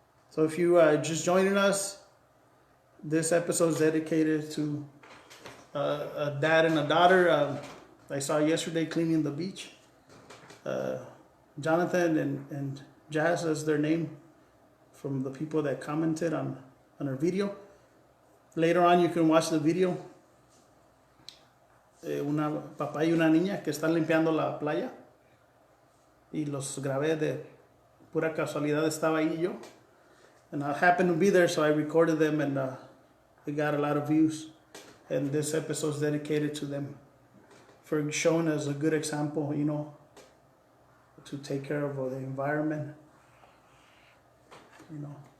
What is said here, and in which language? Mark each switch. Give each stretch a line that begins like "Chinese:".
English: So if you just joining us, this episode is dedicated to a dad and a daughter. I saw yesterday cleaning the beach. Jonathan and Jess is their name from the people that commented on our video. Later on you can watch the video.
Spanish: Una papá y una niña que están limpiando la playa. Y los grabé de pura casualidad, estaba ahí yo.
English: And I happened to be there, so I recorded them, and it got a lot of views. And this episode is dedicated to them for showing us a good example, you know, to take care of the environment, you know.